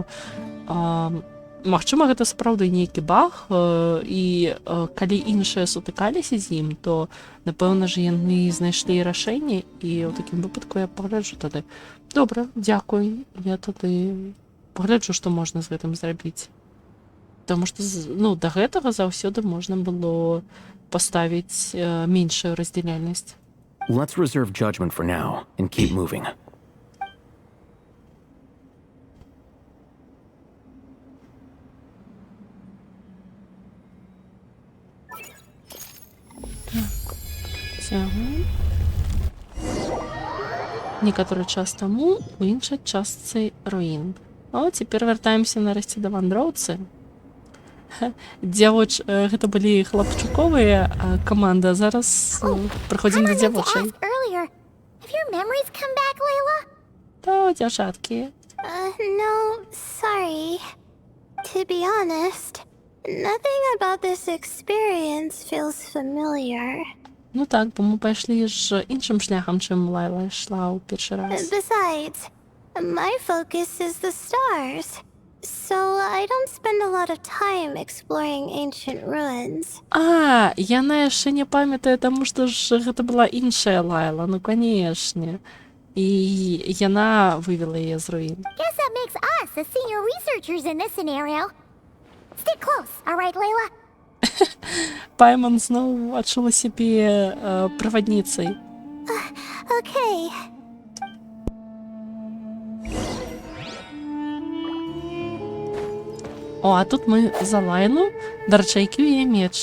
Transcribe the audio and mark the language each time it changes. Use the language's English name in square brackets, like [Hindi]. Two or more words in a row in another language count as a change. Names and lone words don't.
[Belarusian] Магчыма, гэта сапраўды нейкі баг, і калі іншыя сутыкаліся з ім, то, напэўна ж, яны знайшлі рашэнне, і ў такім выпадку я пагляджу тады. Добра, дзякуй, я тады пагляджу, што можна з гэтым зрабіць. Таму што, ну, да гэтага заўсёды можна было паставіць меншую раздзяляльнасць. [English] Let's reserve judgment for now and keep moving. [Belarusian] Некаторы час таму у іншай частцы руін. Цяпер вяртаемся нарэшце да вандроўцы. Гэта былі хлапчуковыя каманда, зараз прыходзім да дзявочай. Та, дзяўчаткі. [English] No, sorry. To be honest, nothing about this experience feels familiar. [Belarusian] Ну так, бо мы пайшлі ж іншым шляхам, чым Лайла ішла ў першы раз. [English] Besides, my focus is the stars. So I don't spend a lot of time exploring ancient ruins. [Belarusian] Яна яшчэ не памятае, таму што ж гэта была іншая Лайла, ну канешне. І яна вывела яе з руін. [English] Guess that makes us the senior researchers in this scenario. Stick close, all right, Layla? [Belarusian] Пайман зноў адчула сябе правадніцай. [English] Okay. [Belarusian] А тут мы за Лайлу, дарчайкі ў яе меч.